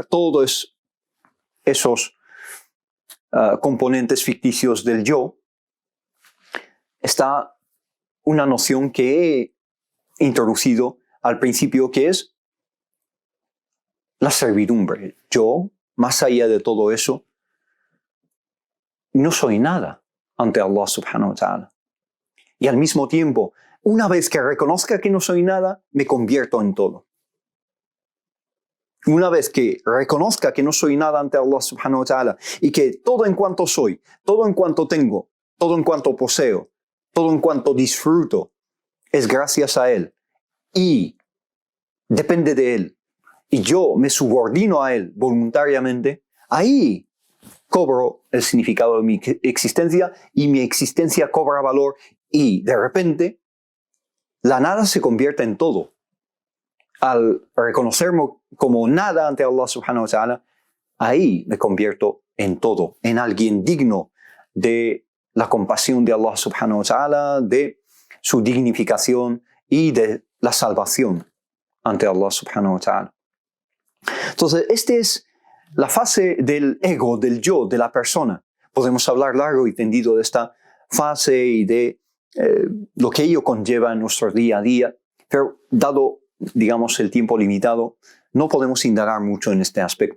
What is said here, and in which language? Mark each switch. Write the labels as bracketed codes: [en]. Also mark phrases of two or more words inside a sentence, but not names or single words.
[es] Todos esos componentes ficticios del yo está una noción que he introducido al principio, que es la servidumbre. Yo, más allá de todo eso, no soy nada ante Allah [ar] سبحانه وتعالى. [es] Y al mismo tiempo, una vez que reconozca que no soy nada, me convierto en todo. Una vez que reconozca que no soy nada ante Allah [ar] سبحانه وتعالى [es] y que todo en cuanto soy, todo en cuanto tengo, todo en cuanto poseo, todo en cuanto disfruto, es gracias a Él y depende de Él, y yo me subordino a Él voluntariamente, ahí cobro el significado de mi existencia y mi existencia cobra valor y de repente la nada se convierte en todo. Al reconocerme como nada ante Allah [ar] سبحانه وتعالى, [es] ahí me convierto en todo, en alguien digno de la compasión de Allah [ar] سبحانه وتعالى, [es] de su dignificación y de la salvación ante Allah [ar] سبحانه وتعالى. [es] Entonces, esta es la fase del ego, del yo, de la persona. Podemos hablar largo y tendido de esta fase y de lo que ello conlleva en nuestro día a día, pero dado, digamos, el tiempo limitado, no podemos indagar mucho en este aspecto.